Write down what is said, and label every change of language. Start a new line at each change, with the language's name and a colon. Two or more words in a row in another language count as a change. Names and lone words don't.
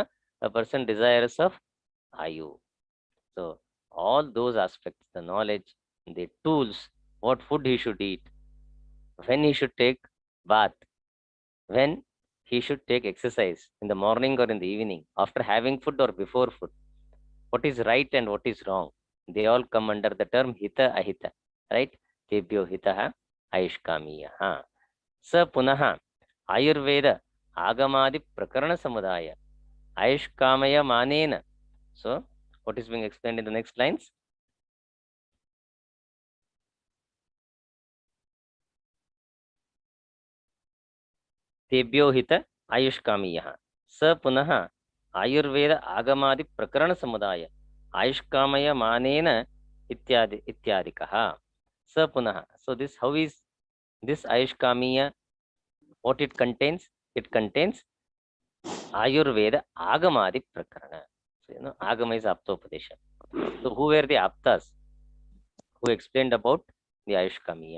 English: A person desirous of Ayu. So, all those aspects, the knowledge, the tools, what food he should eat, when he should take bath, when he should take exercise in the morning or in the evening, after having food or before food, what is right and what is wrong, they all come under the term
Sanskrit: हित अहित,
English: right?
Sanskrit: तेभ्यो हितः आयुष्कामीयः. स पुनः आयुर्वेद आगमादि प्रकरण समुदाय आयुष्कामय मानेन.
English: So, what is being explained in the next lines?
Sanskrit: तेभ्यो हित आयुष्कामीयः. स पुनः आयुर्वेद आगमादि प्रकरण समुदाय आयुष्कामय मानेन इत्यादिकः. स पुनः.
English: So, this, how is this Ayushkamiya? What it contains? It contains
Sanskrit: आयुर्वेद आगमादि प्रकरण.
English: So, Agama is Aptopadesha. So, who were the Aptas who explained about the Ayushkamiya?